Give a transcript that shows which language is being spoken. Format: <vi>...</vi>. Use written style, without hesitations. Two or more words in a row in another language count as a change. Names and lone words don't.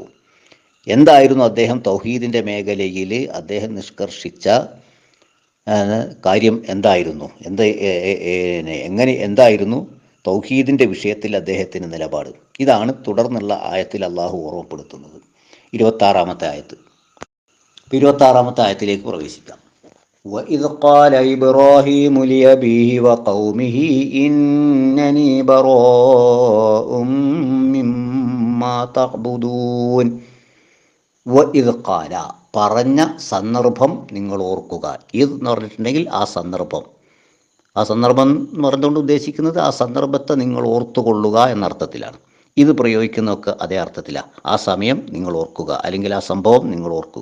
<ml>എന്തായിരുന്നു അദ്ദേഹം തൗഹീദിൻ്റെ മേഖലയിൽ അദ്ദേഹം നിഷ്കർഷിച്ച കാര്യം? എന്തായിരുന്നു തൗഹീദിൻ്റെ വിഷയത്തിൽ അദ്ദേഹത്തിന് നിലപാട്? ഇതാണ് തുടർന്നുള്ള ആയത്തിൽ അള്ളാഹു ഓർമ്മപ്പെടുത്തുന്നത്. 26-ാമത്തെ ആയത്ത്. 26-ാമത്തെ ആയത്തിലേക്ക് പ്രവേശിക്കാം.</ml> <ar>وَإِذْ قَالَ إِبْرَاهِيمُ لِأَبِيهِ وَقَوْمِهِ إِنَّنِي بَرَاءٌ مِّمَّا تَعْبُدُونَ. وَإِذْ قَالَ,</ar> <ml>പറഞ്ഞ സന്ദർഭം നിങ്ങൾ ഓർക്കുക. ഇത് എന്ന് പറഞ്ഞിട്ടുണ്ടെങ്കിൽ ആ സന്ദർഭം എന്ന് പറഞ്ഞുകൊണ്ട് ഉദ്ദേശിക്കുന്നത് ആ സന്ദർഭത്തെ നിങ്ങൾ ഓർത്തുകൊള്ളുക എന്നർത്ഥത്തിലാണ്. ഇത് പ്രയോഗിക്കുന്നതൊക്കെ അതേ അർത്ഥത്തിലാണ്. ആ സമയം നിങ്ങൾ ഓർക്കുക, അല്ലെങ്കിൽ ആ സംഭവം നിങ്ങൾ ഓർക്കുക.</ml>